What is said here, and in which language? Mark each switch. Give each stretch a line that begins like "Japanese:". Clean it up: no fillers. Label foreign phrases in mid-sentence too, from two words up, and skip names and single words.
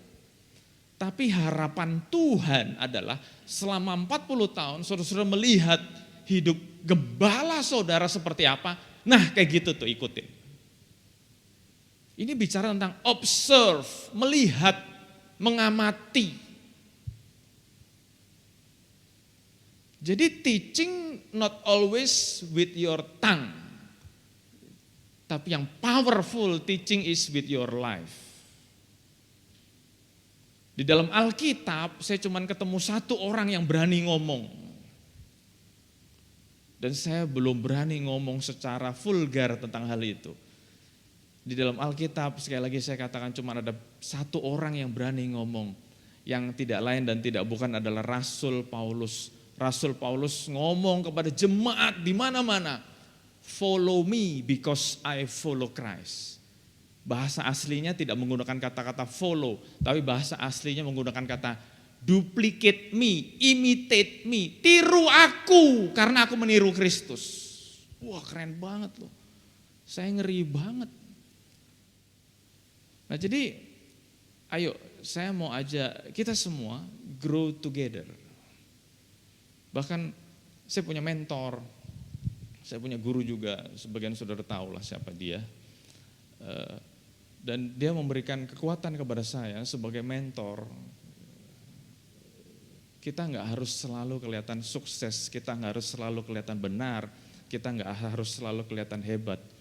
Indonesian: Tapi harapan Tuhan adalah selama 40 tahun saudara-saudara melihat hidup gembala saudara seperti apa. Nah kayak gitu tuh ikutin. Ini bicara tentang observe, melihat, mengamati.
English: Jadi teaching not always with your tongue.
Indonesian: Tapi yang
English: powerful teaching is with your life.
Indonesian: Di dalam Alkitab saya cuma ketemu satu orang yang berani ngomong. Dan saya belum berani ngomong secara vulgar tentang hal itu. Di dalam Alkitab sekali lagi saya katakan cuma ada satu orang yang berani ngomong. Yang tidak lain dan tidak bukan adalah Rasul Paulus. Rasul Paulus ngomong kepada jemaat di mana-mana,
English: follow me because I follow Christ.
Indonesian: Bahasa aslinya tidak menggunakan kata-kata follow, tapi bahasa aslinya menggunakan kata
English: duplicate me, imitate me,
Indonesian: tiru aku karena aku meniru Kristus. Wah, keren banget loh. Saya ngeri banget. Nah, jadi ayo saya mau ajak kita semua
English: grow together.
Indonesian: Bahkan saya punya mentor, saya punya guru juga, sebagian saudara tahu lah siapa dia. Dan dia memberikan kekuatan kepada saya sebagai mentor. Kita nggak harus selalu kelihatan sukses, kita nggak harus selalu kelihatan benar, kita nggak harus selalu kelihatan hebat.